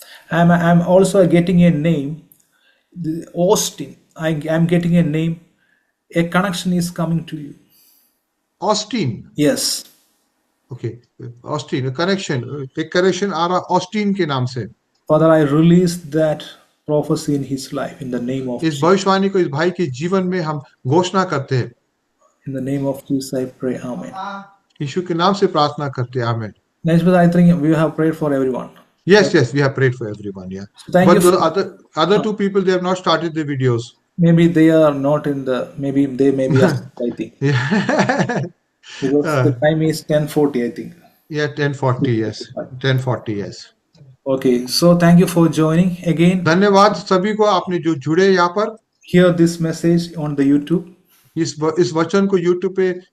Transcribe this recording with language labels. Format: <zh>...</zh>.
<en>I'm also getting a name, Austin. I'm getting a name. A connection is coming to you. Austin. Yes.</en> <hi>Okay. Austin. एक connection आ रहा Austin के नाम से।</hi> <en>Father, I release that prophecy in his life in the name of</en> <hi>इस भविष्यवाणी को इस भाई के जीवन में हम घोषणा करते हैं।</hi> <en>In the name of Jesus, I pray. Amen.</en> <hi>यीशु के नाम से प्रार्थना करते हैं। आमीन।</hi> <en>Next, but I think we have prayed for everyone. Yes, we have prayed for everyone. Yeah. Thank but you. The other two people, they have not started the videos. Maybe they are not in the. Maybe they may be. I think. Yeah. Because the time is 10:40. I think. Yeah, 10:40. Yes, 10:40. Yes. Okay, so thank you for joining again.</en> <hi>धन्यवाद सभी को आपने जो जुड़े यहाँ पर।</hi> <en>Hear this message on the YouTube.</en> <hi>इस वचन को YouTube पे</hi>